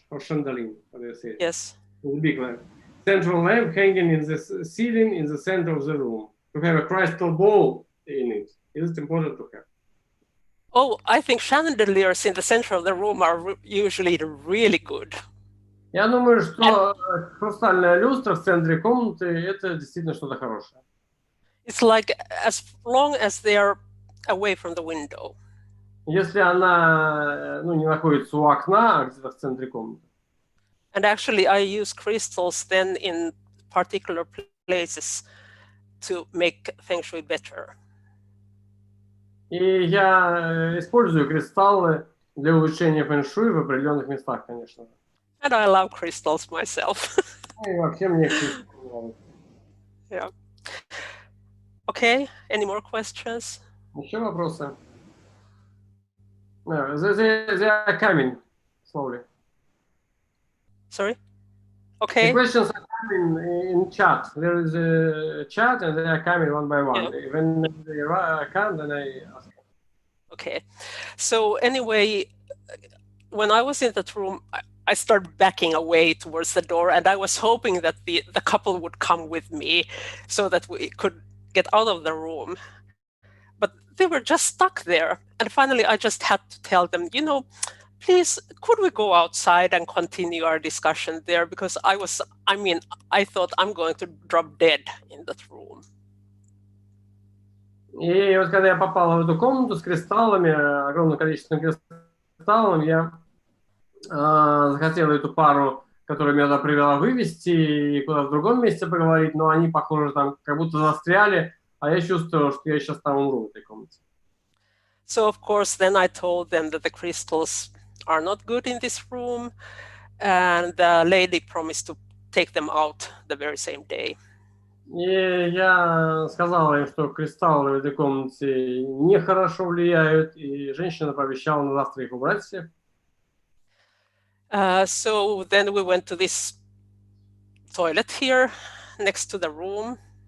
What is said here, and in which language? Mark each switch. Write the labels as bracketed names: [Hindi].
[English] Or chandelier, how do you say it? Yes. The big lamp. Central lamp hanging in the ceiling in the center of the room. To have a crystal ball in it. Is it important to have? Oh, I think chandeliers in the center of the room are usually really good. [Russian] Я думаю, что хрустальная люстра в центре комнаты – это действительно что-то хорошее. [English] It's like as long as they are away from the window. [Russian] Если она не находится у окна, а где-то в центре комнаты. [English] And actually, I use crystals then in particular places to make Feng-шуй better. [Russian] И я использую кристаллы для улучшения фэн-шуй в определенных местах, конечно. [English] And I love crystals myself. [Russian] И вообще мне кристаллы нравятся. [English] Yeah. Okay, any more questions? [Russian] Еще вопросы? [English] No, they are coming slowly. Sorry? The Okay. questions are coming in chat. There is a chat and they are coming one by one. Yeah. When they come, then I ask. Okay. So anyway, when I was in that room, I started backing away towards the door, and I was hoping that the couple would come with me so that we could get out of the room. But they were just stuck there. And finally, I just had to tell them, you know, please, could we go outside and continue our discussion there? Because I thought I'm going to drop dead in that room. [Russian] И вот когда я попал в эту комнату с кристаллами, огромным количеством кристаллов, я захотел эту пару, которая меня туда привела, вывести и куда-то в другом месте поговорить, но они, похоже, там как будто застряли, а я чувствовал, что я сейчас там умру в этой комнате. [English] So, of course, then I told them that the crystals are not good in this room, and the lady promised to take them out the very same day. [Russian] И я сказал им, что кристаллы в этой комнате нехорошо влияют, и женщина пообещала на завтра их убрать всех. [English] So then we went to this toilet here next to the room.